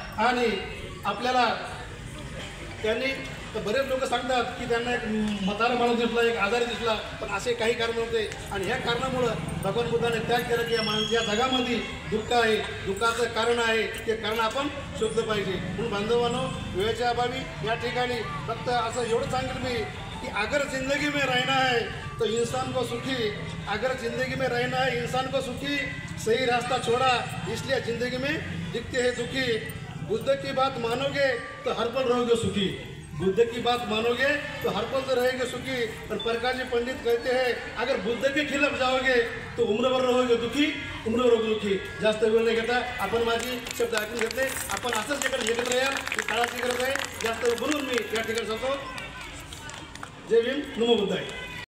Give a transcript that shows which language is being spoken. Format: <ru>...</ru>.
<mr>आणि आपल्याला त्यांनी बरेच लोक सांगतात की त्यांना एक म्हातारा माणूस दिसला, एक आजारी दिसला, पण असे काही कारण नव्हते. आणि ह्या कारणामुळं भगवान बुद्धाने त्याग केला की या जगामध्ये दुःख आहे, दुःखाचं कारण आहे, ते कारण आपण शोधलं पाहिजे. म्हणून बांधवांनो, वेळेच्या अभावी या ठिकाणी फक्त असं एवढं सांगेल मी</mr> <hi>कि अगर जिंदगी में रहना है तो इंसान को सुखी, अगर जिंदगी में रहना है इंसान को सुखी, सही रास्ता छोड़ा इसलिए जिंदगी में दिखते हैं दुखी. बुद्ध की बात मानोगे तो हर पल रहोगे सुखी, बुद्ध की बात मानोगे तो हर पल तो रहेंगे सुखी. और प्रकाश जी पंडित कहते हैं अगर बुद्ध के खिलाफ जाओगे तो उम्रभर रहोगे दुखी, उम्रभर रहोगे दुखी.</hi> <mr>जास्त वेळ न घेता आपण माझी शब्द ऐकून घेतले. आपण असंच एकत्र या, ही काळाची गरज आहे. जास्त बोलून मी या ठिकाणी सांगतो. जय भीम, नमो बुद्धाय.</mr>